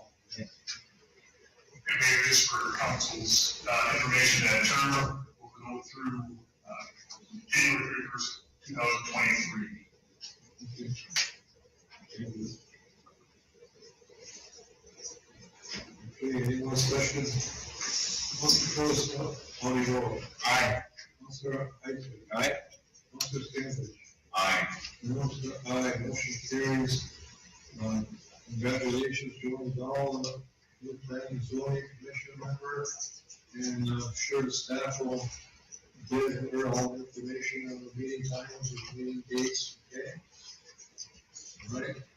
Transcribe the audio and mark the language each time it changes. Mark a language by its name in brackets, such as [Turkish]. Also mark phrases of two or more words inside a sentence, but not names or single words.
[English] And Mayor, just for council's information, that term will go through January 1st, 2023. Okay, any more questions? Councilor Phillips, on the roll. Aye. Councilor Heitzman. Aye. Councilor Scavengers. Aye. Councilor, aye, motion carries. Congratulations, Joni Dahl, new planning and zoning commission member, and I'm sure the staff will give her all the information on the meeting times and meeting dates, okay? All right.